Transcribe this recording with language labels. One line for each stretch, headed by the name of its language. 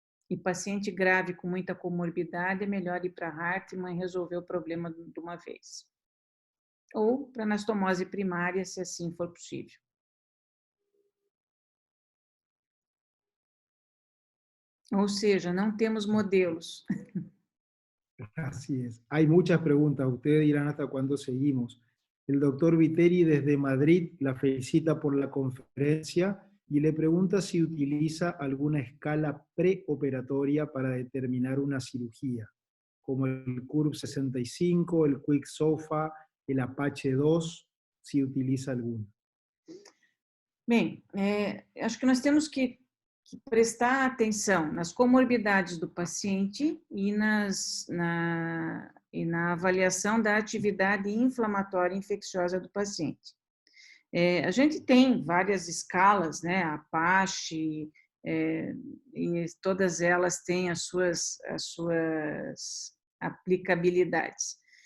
Portuguese: E paciente grave com muita comorbidade, é melhor ir para a Hartmann e resolver o problema de uma vez. Ou para anastomose primária, se assim for possível. Ou seja, não temos modelos.
Spanish: Así es. Hay muchas preguntas. Ustedes dirán hasta cuándo seguimos. El doctor Viteri desde Madrid la felicita por la conferencia y le pregunta si utiliza alguna escala preoperatoria para determinar una cirugía, como el CURB 65, el Quick SOFA, el Apache 2, si utiliza alguno.
Portuguese: Bem, acho que nós temos que prestar atenção nas comorbidades do paciente e na avaliação da atividade inflamatória infecciosa do paciente. A gente tem várias escalas, né, Apache, e todas elas têm as suas aplicabilidades.